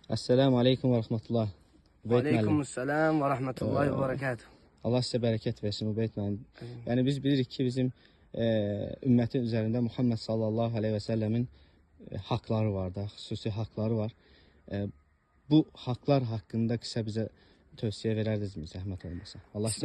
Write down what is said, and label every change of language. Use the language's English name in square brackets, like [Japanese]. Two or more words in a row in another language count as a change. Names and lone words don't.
[Arabic] السلام عليكم ورحمة الله. وعليكم السلام ورحمة الله وبركاته. [Azerbaijani] Allah sizə bərəkət versin Übeyt müəllim. Yəni biz bilirik ki, bizim ümmətin üzərində Muhammed [Arabic] صلى الله عليه وسلم [Azerbaijani] haqları var da, xüsusi haqları var. Bu haqlar haqqında qısa bizə tövsiyə verərdinizmi, zəhmət olmasa? Allah sizə